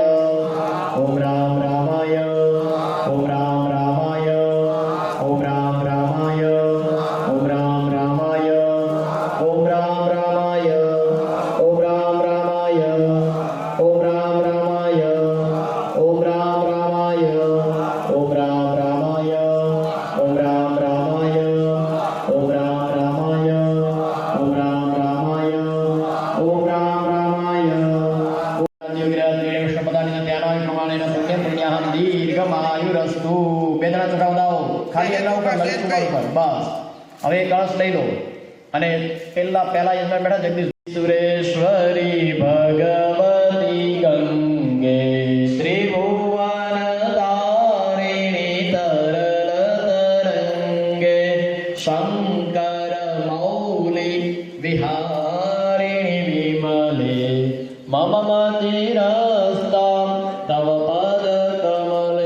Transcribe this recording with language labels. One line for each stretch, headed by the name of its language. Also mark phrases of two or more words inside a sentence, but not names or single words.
Sanskrit: ओम राम रामाय ओम राम रामाय ओम राम रामाय ओम राम रामाय ओम राम रामाय ओम राम रामाय ओम राम रामाय ओम राम रामाय ओम राम रामाय ओम राम रामाय ओम राम रामाय ओम राम रामाय ओम राम रामाय विष्णुपदानी त्यानाय प्रमाणेन पुण्य पुण्याहं दीर्घमायुरस्तु
Gujarati: બેદરા ચડાવડાઓ ખાલી એના ઉપર લલિત કુમાર ઉપર બસ હવે કળશ લઈ લો અને પહેલા યજમાન બેઠા
Sanskrit: जगदीश सुरेश्वरी भगवती गंगे त्रिभुवन तारिणी तरल तरंगे शंकर मौली विहारिणी विमले मम मंदिरस्ता तव पद कमले.